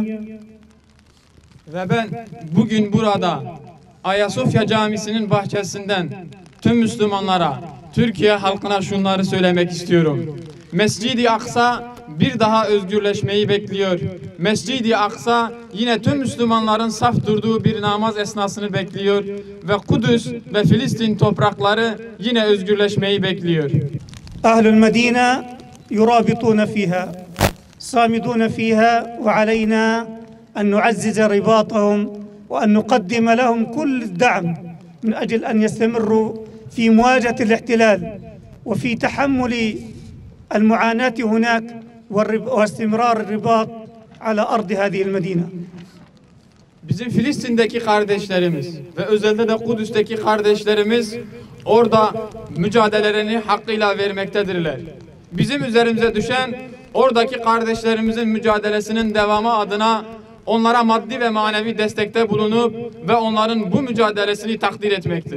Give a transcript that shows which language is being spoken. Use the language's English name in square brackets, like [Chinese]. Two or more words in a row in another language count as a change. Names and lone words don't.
[Turkish] Ve ben bugün burada Ayasofya Camisi'nin bahçesinden tüm Müslümanlara, Türkiye halkına şunları söylemek istiyorum. Mescid-i Aksa bir daha özgürleşmeyi bekliyor. Mescid-i Aksa yine tüm Müslümanların saf durduğu bir namaz esnasını bekliyor ve Kudüs ve Filistin toprakları yine özgürleşmeyi bekliyor. [Arabic] أهل المدينة يرابطون فيها صامدون فيها وعلينا أن نعزز رباطهم وأن نقدم لهم كل الدعم من أجل أن يستمروا في مواجهة الاحتلال وفي تحمل المعاناة هناك واستمرار الرباط على أرض هذه المدينة. [Turkish] Bizim Filistin'deki kardeşlerimiz ve özellikle de Kudüs'teki kardeşlerimiz orada mücadelelerini hakkıyla vermektedirler. Bizim üzerimize düşen oradaki kardeşlerimizin mücadelesinin devamı adına onlara maddi ve manevi destekte bulunup ve onların bu mücadelesini takdir etmektir.